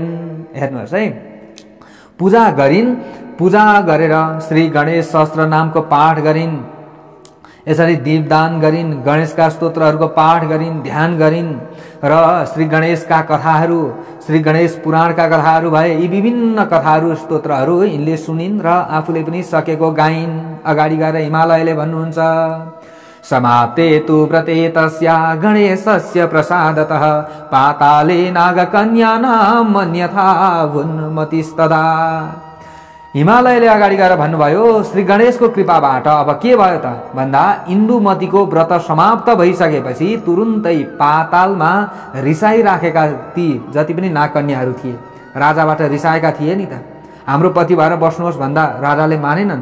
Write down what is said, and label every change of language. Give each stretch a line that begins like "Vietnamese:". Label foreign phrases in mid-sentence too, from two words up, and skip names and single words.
Nepali: हेर्नुहोस् है, पूजा गरिन्। पूजा गरेर श्री गणेश सहस्त्र नामको पाठ गरिन्, यसरी दीपदान गरिन्, गणेशका स्तोत्रहरूको पाठ गरिन्, ध्यान गरिन् र श्री गणेशका कथाहरू, श्री गणेश पुराणका कथाहरू भए यी विभिन्न कथाहरू स्तोत्रहरू यिनले सुनिन् र आफूले पनि सकेको गाइन्। अगाडि गएर हिमालयले भन्नुहुन्छ,
Sanskrit: समाप्ते तु व्रते तस्या गणेशस्य प्रसादतः पाताले नागकन्यानाम् अन्यथा उन्मतिस्तदा।
Nepali: हिमालयले अगाडि गएर भन्नुभयो, श्री गणेशको कृपाबाट अब के भयो त भन्दा इन्दुमतीको व्रत समाप्त भइसकेपछि तुरुन्तै पातालमा रिसाइराखेका ती जति पनि नागकन्याहरू थिए, राजाबाट रिसाएका थिए नि त, हाम्रो पति भएर बस्नुहोस् भन्दा राजाले मानेनन्।